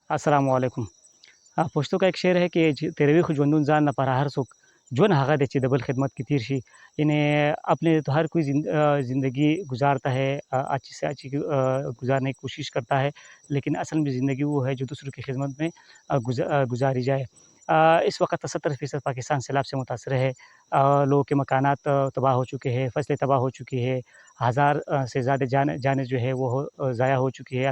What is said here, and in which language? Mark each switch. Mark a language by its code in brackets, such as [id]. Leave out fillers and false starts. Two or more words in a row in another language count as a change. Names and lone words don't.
[ar] السلام علیکم. [ps] پښتو کې [ur] یک شعر ہے کہ [ps] تیروي خو ژوندون ځان نه پر هر څوک ژوند هغه دی چې د بل خدمت کې تیر شي. [ur] یعنی اپنے تو ہر کوئی زندگی گزارتا ہے، اچھی سے اچھی گزارنے کی کوشش کرتا ہے، لیکن اصل میں زندگی وہ ہے جو دوسروں کی خدمت میں گزاری جائے. اس وقت 70% پاکستان سیلاب سے متاثر ہے. لوگوں کے مکانات تباہ ہو چکے ہیں، فصلیں تباہ ہو چکی ہے، ہزار سے زیادہ جانیں جو ہے وہ ضائع ہو چکی ہے.